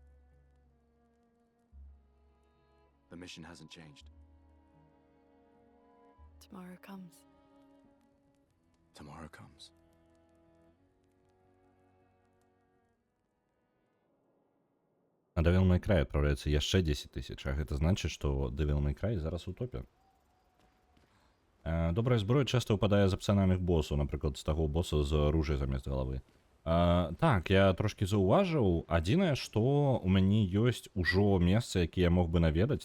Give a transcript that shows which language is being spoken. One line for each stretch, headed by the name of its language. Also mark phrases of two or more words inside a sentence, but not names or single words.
English: The mission hasn't changed. Tomorrow comes. Tomorrow comes.
Belarusian: На Devil May Cry адпраўляецца яшчэ 10 тысяч, а гэта значыць, што Devil May Cry зараз у топе. Добрая зброя часта ўпадае з апцыянальных босаў, напрыклад, з таго боса з ружай замест галавы. Так, я трошкі заўважыў. Адзінае, што у мяне ёсць ужо месцы, якія я мог бы наведаць.